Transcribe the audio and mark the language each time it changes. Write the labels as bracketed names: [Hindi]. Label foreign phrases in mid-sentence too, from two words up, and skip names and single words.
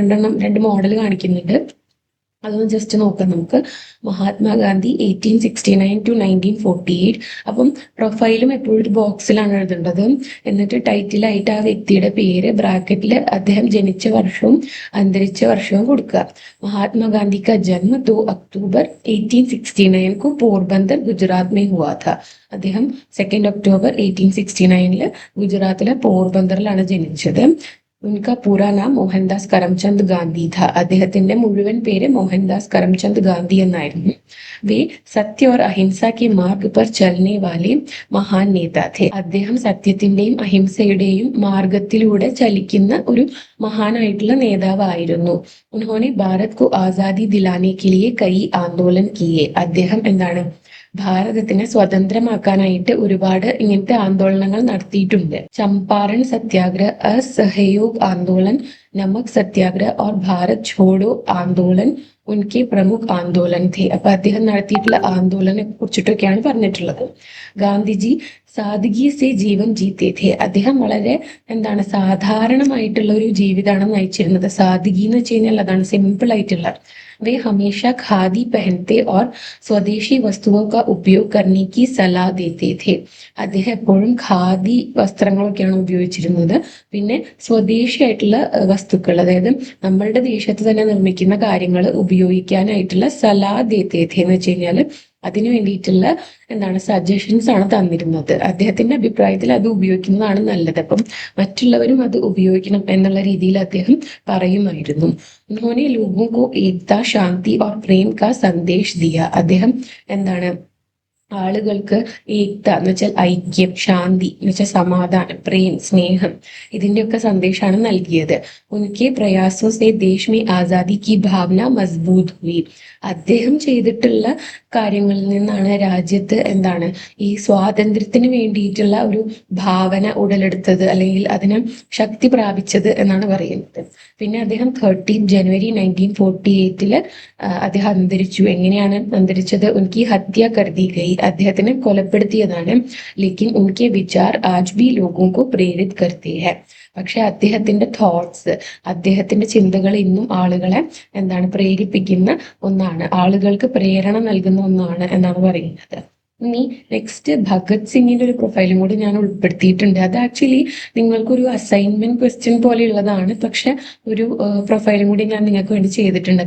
[Malayalam] 2 മോഡൽ കാണിക്കുന്നുണ്ട്. അതൊന്ന് ജസ്റ്റ് നോക്കാം നമുക്ക്. മഹാത്മാഗാന്ധി 1869 to 1948. അപ്പം പ്രൊഫൈലും എപ്പോഴും ഒരു ബോക്സിലാണ് എഴുതേണ്ടത്. എന്നിട്ട് ടൈറ്റിലായിട്ട് ആ വ്യക്തിയുടെ പേര് ബ്രാക്കറ്റിൽ അദ്ദേഹം ജനിച്ച വർഷവും അന്തരിച്ച വർഷവും കൊടുക്കുക. [Hindi] മഹാത്മാഗാന്ധി का जन्म 2 अक्टूबर 1869 को पोरबंदर गुजरात में हुआ था. [Malayalam] അദ്ദേഹം 2 ഒക്ടോബർ 1869 ഗുജറാത്തിലെ പോർബന്ദറിലാണ് ജനിച്ചത്. [Hindi] उनका पूरा नाम മോഹൻദാസ് കരംചന്ദ് ഗാന്ധി था. [Malayalam] അദ്ദേഹത്തിന്റെ മുഴുവൻ പേര് മോഹൻദാസ് കരംചന്ദ് ഗാന്ധി എന്നായിരുന്നു. [Hindi] वे सत्य और അഹിംസ के मार्ग पर चलने वाले महान नेता थे. [Malayalam] അദ്ദേഹം സത്യത്തിന്റെയും അഹിംസയുടെയും മാർഗത്തിലൂടെ ചലിക്കുന്ന ഒരു മഹാനായിട്ടുള്ള നേതാവായിരുന്നു. [Hindi] ഉन्होंने भारत को आजादी दिलाने के लिए कई आंदोलन किए. [Malayalam] അദ്ദേഹം എന്താണ്, ഭാരതത്തിനെ സ്വതന്ത്രമാക്കാനായിട്ട് ഒരുപാട് ഇങ്ങനത്തെ ആന്തോളനങ്ങൾ നടത്തിയിട്ടുണ്ട്. [Hindi] चंपारण सत्याग्रह, असहयोग आंदोलन, नमक सत्याग्रह और भारत छोड़ो आंदोलन उनके प्रमुख आंदोलन थे. [Malayalam] അപ്പൊ അദ്ദേഹം നടത്തിയിട്ടുള്ള ആന്തോളനെ കുറിച്ചിട്ടൊക്കെയാണ് പറഞ്ഞിട്ടുള്ളത്. [Hindi] गांधीजी सादगी से जीवन जीते थे. [Malayalam] അദ്ദേഹം വളരെ എന്താണ്, സാധാരണമായിട്ടുള്ള ഒരു ജീവിതമാണ് നയിച്ചിരുന്നത്. സാദഗി എന്ന് വെച്ച് കഴിഞ്ഞാൽ അതാണ് സിമ്പിൾ ആയിട്ടുള്ള. [Hindi] वे हमेशा खादी पहनते और स्वदेशी वस्तुओं का उपयोग करने की सलाह देते थे. [Malayalam] അദ്ദേഹം എപ്പോഴും ഖാദി വസ്ത്രങ്ങളൊക്കെയാണ് ഉപയോഗിച്ചിരുന്നത്. പിന്നെ സ്വദേശിയായിട്ടുള്ള വസ്തുക്കൾ, അതായത് നമ്മളുടെ ദേശത്ത് തന്നെ നിർമ്മിക്കുന്ന കാര്യങ്ങൾ ഉപയോഗിക്കാനായിട്ടുള്ള [Hindi] सलाह देते थे [Malayalam] എന്ന് വെച്ച് കഴിഞ്ഞാൽ അതിനു വേണ്ടിയിട്ടുള്ള എന്താണ് സജഷൻസ് ആണ് തന്നിരുന്നത്. അദ്ദേഹത്തിന്റെ അഭിപ്രായത്തിൽ അത് ഉപയോഗിക്കുന്നതാണ് നല്ലത്. അപ്പം മറ്റുള്ളവരും അത് ഉപയോഗിക്കണം എന്നുള്ള രീതിയിൽ അദ്ദേഹം പറയുമായിരുന്നു. [Hindi] ഉन्होंने लोगों को एकता, शांति और प्रेम का संदेश दिया. [Malayalam] അദ്ദേഹം എന്താണ് ആളുകൾക്ക് ഏകത എന്ന് വെച്ചാൽ ഐക്യം, ശാന്തി എന്ന് വെച്ചാൽ സമാധാനം, പ്രേം, സ്നേഹം ഇതിന്റെയൊക്കെ സന്ദേശമാണ് നൽകിയത്. [Hindi] उनके प्रयासों से देश में आज़ादी की भावना मज़बूत हुई. [Malayalam] അദ്ദേഹം ചെയ്തിട്ടുള്ള കാര്യങ്ങളിൽ നിന്നാണ് രാജ്യത്ത് എന്താണ് ഈ സ്വാതന്ത്ര്യത്തിന് വേണ്ടിയിട്ടുള്ള ഒരു ഭാവന ഉടലെടുത്തത്, അല്ലെങ്കിൽ അതിന് ശക്തി പ്രാപിച്ചത് എന്നാണ് പറയുന്നത്. പിന്നെ അദ്ദേഹം 13 ജനുവരി 1948 അദ്ദേഹം അന്തരിച്ചു. എങ്ങനെയാണ് അന്തരിച്ചത്? [Hindi] उनकी हत्या कर दी गई, [Malayalam] അദ്ദേഹത്തിനെ കൊലപ്പെടുത്തിയതാണ്. [Hindi] लेकिन उनके विचार आज भी लोगों को പ്രേരിത് करते हैं. [Malayalam] പക്ഷെ അദ്ദേഹത്തിന്റെ തോട്ട്സ്, അദ്ദേഹത്തിന്റെ ചിന്തകൾ ഇന്നും ആളുകളെ എന്താണ് പ്രേരിപ്പിക്കുന്ന ഒന്നാണ്, ആളുകൾക്ക് പ്രേരണ നൽകുന്ന ഒന്നാണ് എന്നാണ് പറയുന്നത്. ഇനി നെക്സ്റ്റ് ഭഗത് സിംഗിന്റെ ഒരു പ്രൊഫൈലും കൂടി ഞാൻ ഉൾപ്പെടുത്തിയിട്ടുണ്ട്. അത് ആക്ച്വലി നിങ്ങൾക്കൊരു അസൈൻമെന്റ് ക്വസ്റ്റ്യൻ പോലെയുള്ളതാണ്, പക്ഷെ ഒരു പ്രൊഫൈലും കൂടി ഞാൻ നിങ്ങൾക്ക് വേണ്ടി ചെയ്തിട്ടുണ്ട്.